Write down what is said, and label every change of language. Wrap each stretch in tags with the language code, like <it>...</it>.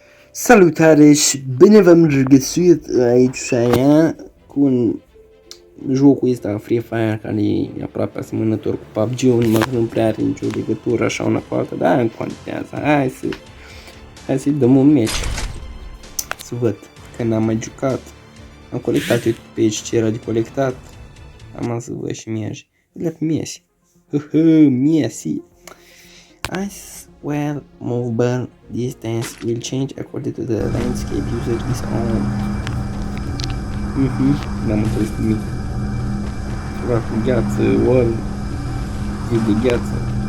<ro>Salutare și bine v-am regăsit aici și aia cu un jocul ăsta Free Fire care e aproape asemănător cu PUBG-ul, numai că nu prea are nicio legătură așa una cu alta, dar nu contează, hai să-i dăm un match, să văd, că n-am mai jucat, am colectat, uite pe aici ce era de colectat, am să văd și Messi, Messi, Messi.</ro> <en>Well, mobile distance will change according to the landscape user is on.</en> <ro>N-am înțeles nimic. Ceva cu gheață, ori zi de gheață.</ro>